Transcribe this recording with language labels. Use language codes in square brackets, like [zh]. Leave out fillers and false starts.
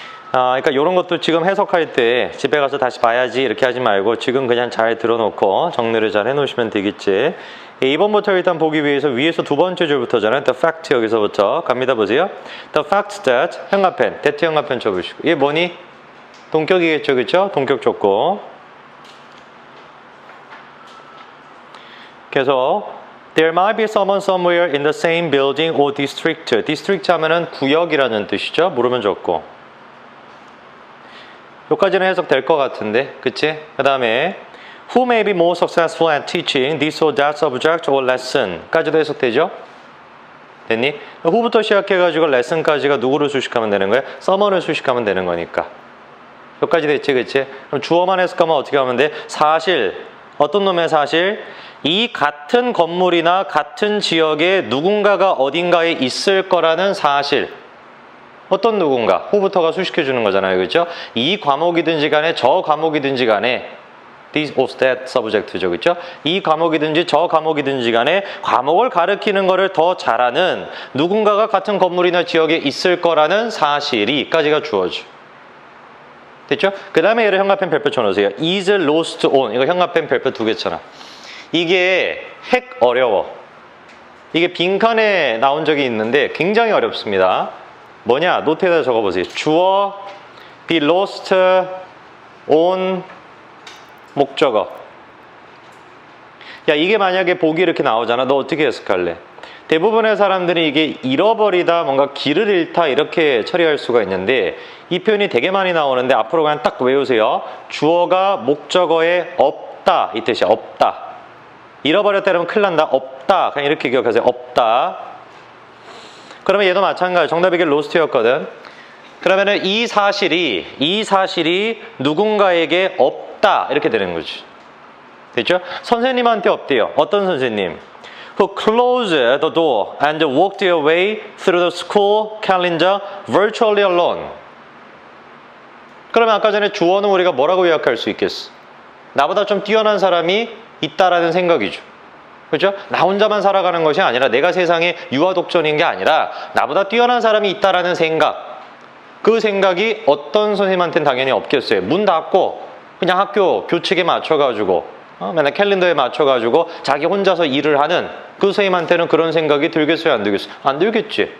[ko] 그러니까 이런 것도 지금 해석할 때 집에 가서 다시 봐야지 이렇게 하지 말고 지금 그냥 잘 들어놓고 정리를 잘 해놓으시면 되겠지. 2번부터 일단 보기 위해서 위에서 두 번째 줄부터잖아요. The fact 여기서부터 갑니다. 보세요. [en] The fact that [ko] 형광펜, that 형광펜 쳐보시고 이게 뭐니? 동격이겠죠, 그렇죠? 동격 줬고 그래서 [en] There might be someone somewhere in the same building or district. [ko] district 하면은 구역이라는 뜻이죠. 모르면 좋고 여기까지는 해석될 것 같은데, 그치? [en] 그 다음에 Who may be more successful at teaching this or that subject or lesson [ko] 까지도 해석되죠? 됐니? who부터 시작해가지고 lesson까지가 누구를 수식하면 되는 거야? someone을 수식하면 되는 거니까 여기까지 됐지, 그치? 그럼 주어만 해석하면 어떻게 하면 돼? 사실, 어떤 놈의 사실? 이 같은 건물이나 같은 지역에 누군가가 어딘가에 있을 거라는 사실. 어떤 누군가, who부터가 수식해 주는 거잖아요, 그렇죠? 이 과목이든지 간에 저 과목이든지 간에 [en] this or that subject [ko] 죠, 그렇죠? 이 과목이든지 저 과목이든지 간에 과목을 가르치는 거를 더 잘하는 누군가가 같은 건물이나 지역에 있을 거라는 사실이까지가 주어져. 됐죠? 그 다음에 얘를 형광펜 별표 쳐놓으세요. [en] is lost on. [ko] 이거 형광펜 별표 두 개 쳐놔. 이게 핵 어려워. 이게 빈칸에 나온 적이 있는데 굉장히 어렵습니다. 뭐냐? 노트에다 적어보세요. 주어, [en] be lost on [ko] 목적어. 야, 이게 만약에 보기 이렇게 나오잖아. 너 어떻게 해석할래? 대부분의 사람들이 이게 잃어버리다, 뭔가 길을 잃다 이렇게 처리할 수가 있는데 이 표현이 되게 많이 나오는데 앞으로 그냥 딱 외우세요. 주어가 목적어에 없다 이 뜻이야. 없다. 잃어버렸다 이러면 큰일 난다. 없다. 그냥 이렇게 기억하세요. 없다. 그러면 얘도 마찬가지. 정답이 이게 lost였거든. 그러면은 이 사실이 누군가에게 없다 이렇게 되는 거지. 됐죠? 선생님한테 없대요. 어떤 선생님? [en] Who closed the door and walked their way through the school calendar virtually alone. [ko] 그러면 아까 전에 주어는 우리가 뭐라고 요약할 수 있겠어? 나보다 좀 뛰어난 사람이 있다라는 생각이죠. 그렇죠? 나 혼자만 살아가는 것이 아니라 내가 세상에 유아독존인 게 아니라 나보다 뛰어난 사람이 있다라는 생각. 그 생각이 어떤 선생님한테는 당연히 없겠어요. 문 닫고 그냥 학교 교칙에 맞춰가지고 맨날 캘린더에 맞춰가지고 자기 혼자서 일을 하는 그 선생님한테는 그런 생각이 들겠어요? 안 들겠어요? 안 들겠지.